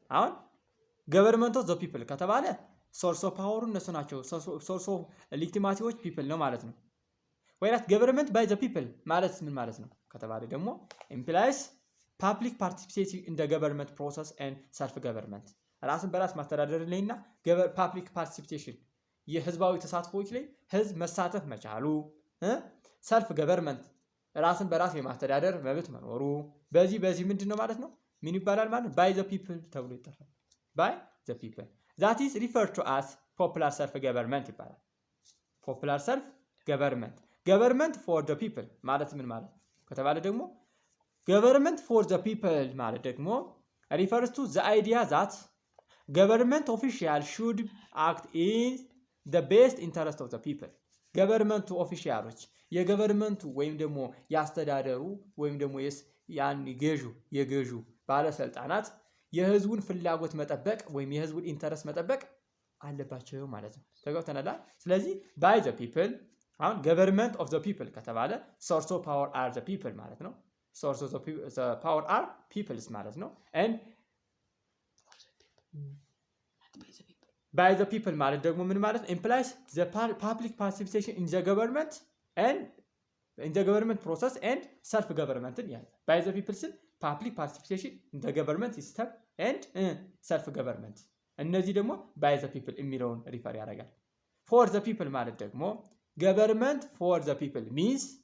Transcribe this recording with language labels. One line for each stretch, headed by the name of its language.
Amharic: አሁን
English: government of the people
Amharic: ከተባለ
English: source of power
Amharic: እነሱ ናቸው። source of legitimacyዎች people ነው ማለት ነው።
English: whereas government by the people
Amharic: ማለት ምን ማለት ነው ከተባለ ደግሞ
English: implies public participation in the government process and self government
Amharic: ራስን በራስ ማስተዳደር ላይና
English: public participation
Amharic: የህዝባዊ ተሳትፎዎች ላይ ህዝብ መሳተፍ መቻሉ
English: self government
Amharic: ራስን በራስ የማስተዳደር መብት መኖሩ በዚህ ምንድነው ማለት ነው? ምን ይባላል ማለት ነው?
English: by the people
Amharic: ተብሎ ይጠራል።
English: by the people that is referred to as popular self government
Amharic: ይባላል።
English: popular self government for the people
Amharic: ማለት ምን ማለት ከተባለ ደግሞ
English: government for the people
Amharic: ማለት ደግሞ
English: refers to the idea that government officials should act in the best interest of the people። government officials
Amharic: የገቨርንመንቱ ወይም ደግሞ ያስተዳደሩ ወይም ደግሞ ያን የገዢው ባለስልጣናት የህዝቡን ፍላጎት መጠበቅ ወይም የህዝቡን ኢንተረስት መጠበቅ አለባቸው ማለት ነው። ተገብተናል። ስለዚህ by the people አሁን
English: government of the people
Amharic: ከተባለ
English: source of power are the people
Amharic: ማለት ነው።
English: source of the power are peoples
Amharic: ማለት ነው።
English: and by the people
Amharic: ማለት ደግሞ ምን ማለት ነው?
English: implies the public participation in the government and in the government process and self government
Amharic: ያለ
English: by the people
Amharic: ስል
English: public participation in the government system and self government
Amharic: እነዚህ ደግሞ
English: by the people
Amharic: የሚለውን ሪፈር ያደርጋል።
English: for the people
Amharic: ማለት ደግሞ
English: government for the people means